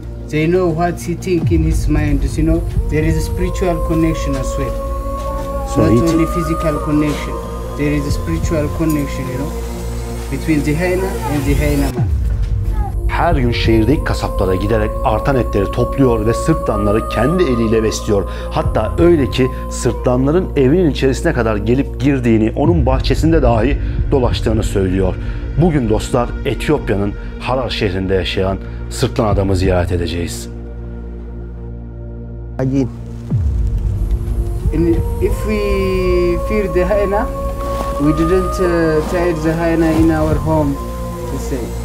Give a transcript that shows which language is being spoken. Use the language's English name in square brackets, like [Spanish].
[English] They know what he think in his mind. You know, there is a spiritual connection as well. So not only physical connection. There is a spiritual connection, you know, between the hyena and the hyena man. [Turkish] Her gün şehirdeki kasaplara giderek artan etleri topluyor ve sırtlanları kendi eliyle besliyor. Hatta öyle ki sırtlanların evinin içerisine kadar gelip girdiğini, onun bahçesinde dahi dolaştığını söylüyor. Bugün dostlar Etiyopya'nın Harar şehrinde yaşayan sırtlan adamı ziyaret edeceğiz. [English] And if we fear the hyena, we didn't tie the hyena in our home to say.